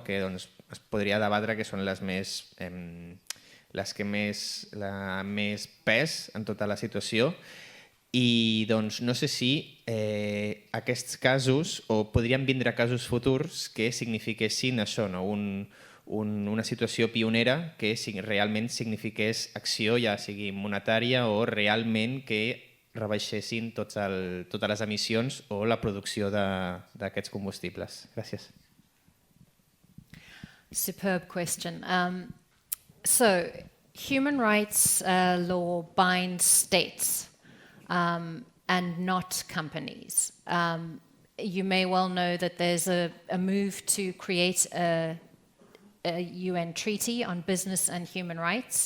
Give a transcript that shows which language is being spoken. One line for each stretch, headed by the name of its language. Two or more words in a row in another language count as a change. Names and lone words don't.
Catalan: Que doncs, es podria debatre que són les que més pes en tota la situació, i doncs no sé si aquests casos, o podrien vindre casos futurs que signifiquessin això, no? Una situació pionera que realment signifiqués acció, ja sigui monetària o realment que rebaixessin totes les emissions o la producció d'aquests combustibles. Gràcies.
English: Superb question. So, human rights law binds states and not companies. You may well know that there's a move to create a UN treaty on business and human rights.